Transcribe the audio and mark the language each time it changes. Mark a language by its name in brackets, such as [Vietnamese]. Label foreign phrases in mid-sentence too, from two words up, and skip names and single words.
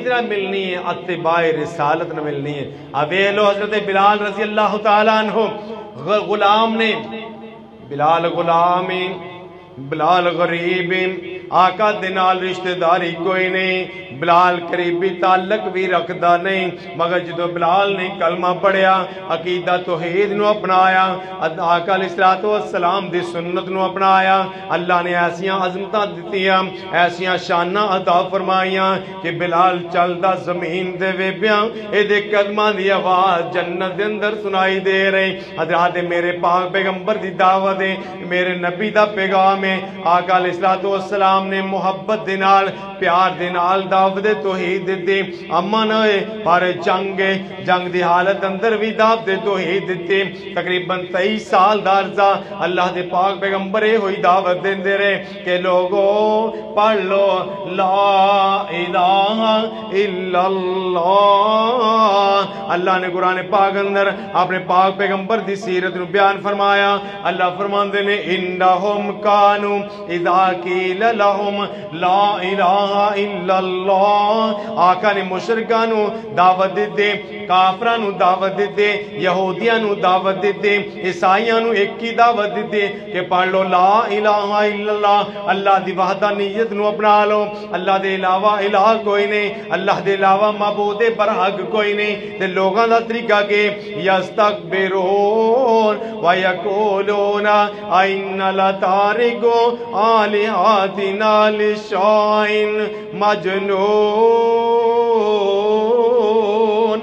[Punjabi] نہ ملنی ہے اتباع رسالت نہ ملنی ہے اب اے لو حضرت بلال [Arabic] رضی اللہ تعالیٰ عنہ [Punjabi] غلام نے بلال غلامی بلال غریب آقا دنال رشتہ داری کوئی نہیں بلال قریبی تعلق بھی رکھدا نہیں مگر جدو بلال نے کلمہ پڑھیا عقیدہ توحید نو اپنایا آقا [Arabic] علیہ السلام [Punjabi] دی سنت نو اپنایا اللہ نے ایسیاں عظمتاں دتیاں ایسیاں شاناں عطا فرمائیاں کہ بلال چلدا زمین دے ویبیاں اے دے قدماں دی آواز جنت دے اندر سنائی دے رہی حضرات میرے پاک پیغمبر دی دعوت ہے میرے نبی دا پیغام ہے آقا [Arabic] علیہ السلام [Punjabi] اسلام نے محبت دے نال پیار دے نال دعوت توحید دتی. امن ہوئے پر جنگ دی حالت اندر بھی دعوت توحید دتی. تقریبن 23 سال دا عرصہ اللہ دے پاک پیغمبر ہوئی دعوت دیندے رہے کہ لوگو پڑھ لو [Arabic] لا إله إلا الله. [Punjabi] اللہ نے قرآن پاک اندر اپنے پاک پیغمبر دی سیرت نوں بیان فرمایا. اللہ فرماندے نے [Arabic] إنهم كانوا إذا قيل لهم لا إله إلا الله. [Punjabi] آقا نے مشرکاں نوں دعوت دتی، کافراں نوں دعوت دتی، یہودیاں نوں دعوت دتی، عیسائیاں نوں ایک ہی دعوت دتی کہ پڑھ لو [Arabic] لا إله إلا الله. [Punjabi] اللہ دی وحدانیت نوں اپنا لو۔ اللہ دے علاوہ الٰہ کوئی نہیں، اللہ دے علاوہ معبود برحق کوئی نہیں. تے لوگاں دا طریقہ کہ [Arabic] يستكبرون و يقولون إنا لتاركو آلهتنا لشاعر مجنون.